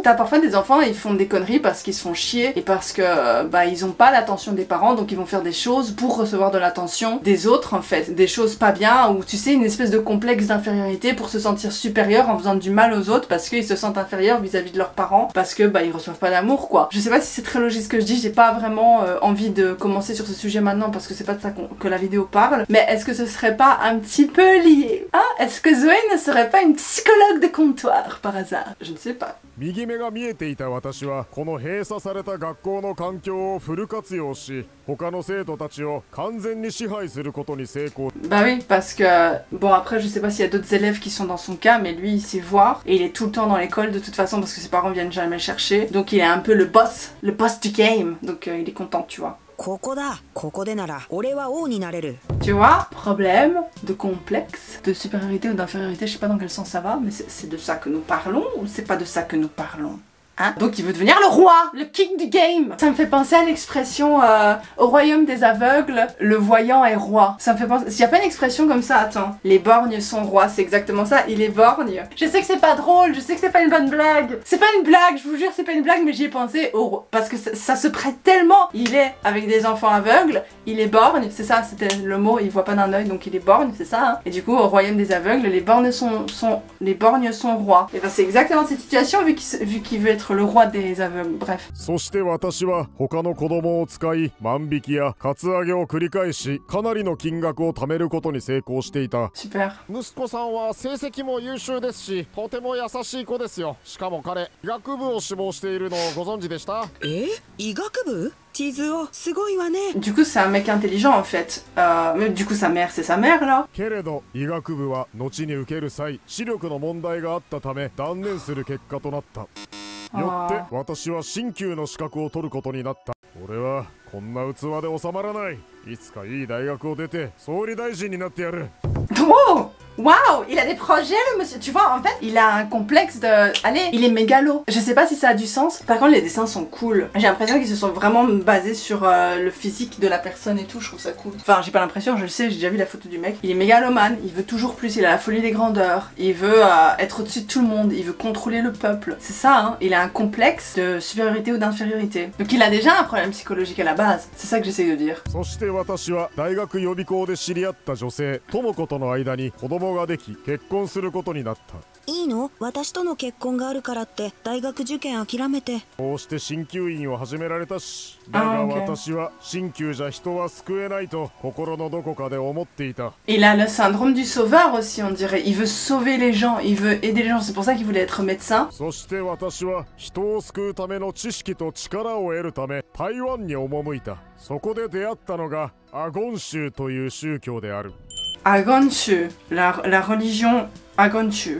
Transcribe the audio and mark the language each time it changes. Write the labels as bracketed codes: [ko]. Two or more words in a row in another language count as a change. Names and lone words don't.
[fr] T'as parfois des enfants, ils font des conneries parce qu'ils se font chier et parce que bah ils ont pas l'attention des parents, donc ils vont faire des choses pour recevoir de l'attention des autres en fait, des choses pas bien, ou tu sais une espèce de complexe d'infériorité pour se sentir supérieur en faisant du mal aux autres parce qu'ils se sentent inférieurs vis-à-vis de leurs parents, parce que bah ils reçoivent pas d'amour quoi. Je sais pas si c'est très logique ce que je dis, j'ai pas vraiment envie de commencer sur ce sujet maintenant parce que c'est pas de ça que la vidéo parle, mais est-ce que ce serait pas un petit peu lié, hein? Est-ce que Zoé ne serait pas une psychologue de comptoir par hasard? Je ne sais pas. [ja] 右目が見えていた私はこの閉鎖された学校の環境をフル活用し、他の生徒たちを完全に支配することに成功。 [fr] Bah oui, parce que bon après je sais pas s'il y a d'autres élèves qui sont dans son cas, mais lui il sait voir et il est tout le temps dans l'école de toute façon parce que ses parents viennent jamais le chercher, donc il est un peu le boss du game, donc il est content tu vois. [ja] ここだ。ここでなら俺は王になれる。 [fr] Tu vois, problème de complexe, de supériorité ou d'infériorité, je sais pas dans quel sens ça va, mais c'est de ça que nous parlons ou c'est pas de ça que nous parlons? Hein? Donc il veut devenir le roi, le king du game. Ça me fait penser à l'expression au royaume des aveugles, le voyant est roi. Ça me fait penser... S'il y a pas une expression comme ça, attends. Les borgnes sont rois, c'est exactement ça, il est borgne. Je sais que c'est pas drôle, je sais que c'est pas une bonne blague. C'est pas une blague, je vous jure c'est pas une blague, mais j'y ai pensé parce que ça se prête tellement. Il est avec des enfants aveugles, il est borgne, c'est ça, c'était le mot, il voit pas d'un œil donc il est borgne, c'est ça. Hein. Et du coup au royaume des aveugles, les borgnes sont rois. Et ben c'est exactement cette situation vu qu'il veut être le roi des aveugles, bref. [ja] そして私は他の子供を使い万引きやカツアゲを繰り返しかなりの金額を貯めることに成功していた。 [fr] Super. [ja] 息子さんは成績も優秀ですしとても優しい子ですよ。しかも彼医学部を志望しているのをご存知でした？医学部？地図をすごいわね。 [fr] Du coup c'est un mec intelligent en fait. Mais du coup sa mère c'est sa mère là. [ja] けれど医学部は後に受ける際視力の問題があったため断念する結果となった。よって私は鍼灸の資格を取ることになった。俺はこんな器で収まらない。いつかいい大学を出て総理大臣になってやる。 [fr] Oh! Waouh, il a des projets le monsieur. Tu vois, en fait, il a un complexe de... Allez, il est mégalo. Je sais pas si ça a du sens. Par contre, les dessins sont cool. J'ai l'impression qu'ils se sont vraiment basés sur le physique de la personne et tout. Je trouve ça cool. Enfin, j'ai pas l'impression, je le sais, j'ai déjà vu la photo du mec. Il est mégalomane, il veut toujours plus, il a la folie des grandeurs. Il veut être au-dessus de tout le monde, il veut contrôler le peuple. C'est ça, hein. Il a un complexe de supériorité ou d'infériorité. Donc il a déjà un problème psychologique à la base. C'est ça que j'essaie de dire. [ja] そして私は大学予備校で知り合った女性智子との間に子供ができ結婚することになった。いいの？私との結婚があるからって大学受験諦めて。こうして鍼灸院を始められたし、だが私は鍼灸じゃ人は救えないと心のどこかで思っていた。 [fr] Il a le syndrome du sauveur aussi, on dirait. Il veut sauver les gens, il veut aider les gens. C'est pour ça qu'il voulait être médecin. [ja] そして私は人を救うための知識と力を得るため台湾に赴いた。そこで出会ったのがアゴン宗という宗教である。 [fr] Agonshu, la religion Agonshu.